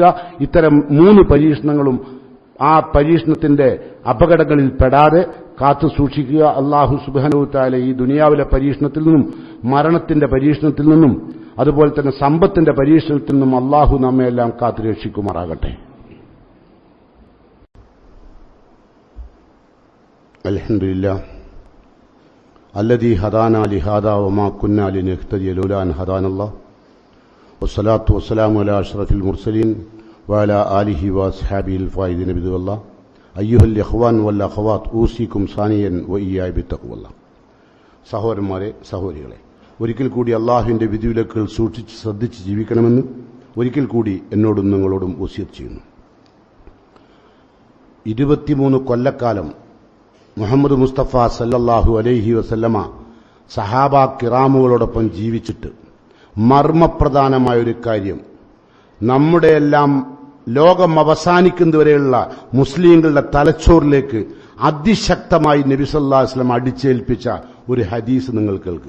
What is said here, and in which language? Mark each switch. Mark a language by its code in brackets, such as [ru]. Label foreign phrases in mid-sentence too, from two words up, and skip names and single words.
[ml] ഇത്തരം 3 പരീക്ഷണങ്ങളും ആ പരീക്ഷണത്തിന്റെ അപകടങ്ങളിൽ പെടാതെ കാത്തു സൂക്ഷിക്കുക. [ar] الله سبحانه وتعالى [ml] ഈ ദുനിയാവിലെ പരീക്ഷണത്തിൽ നിന്നും മരണത്തിന്റെ പരീക്ഷണത്തിൽ നിന്നും അതുപോലെ തന്നെ സമ്പത്തിന്റെ പരീക്ഷണത്തിൽ നിന്നും അല്ലാഹു നമ്മയെല്ലാം കാത്തു രക്ഷിക്കുമാറാകട്ടെ. [ar] അൽഹംദുലില്ലാഹ് الذي هدانا لهذا وما كنا لنهتدي لولا أن هدانا الله والصلاة والسلام على أشرف المرسلين وعلى آله وأصحابه الفائزين برضا الله أيها الإخوان والأخوات أوصيكم ثانيا وإياي بتقوى الله. [ml] സഹോദരന്മാരെ, സഹോദരികളെ, ഒരിക്കൽ കൂടി അള്ളാഹുവിന്റെ വിധിവിലക്കുകൾ സൂക്ഷിച്ച് ശ്രദ്ധിച്ച് ജീവിക്കണമെന്ന് ഒരിക്കൽ കൂടി എന്നോടും നിങ്ങളോടും വസിയത്ത് ചെയ്യുന്നു. 23 കൊല്ലക്കാലം മുഹമ്മദ് മുസ്തഫ [ar] صلى الله عليه وسلم [ml] സഹാബാ കിറാമുകളോടൊപ്പം ജീവിച്ചിട്ട് മർമ്മപ്രധാനമായൊരു കാര്യം, നമ്മുടെയെല്ലാം ലോകം അവസാനിക്കുന്നതുവരെയുള്ള മുസ്ലിങ്ങളുടെ തലച്ചോറിലേക്ക് അതിശക്തമായി നബി [ar] صلى الله عليه وسلم [ml] അടിച്ചേൽപ്പിച്ച ഒരു ഹദീസ് നിങ്ങൾ കേൾക്കുക.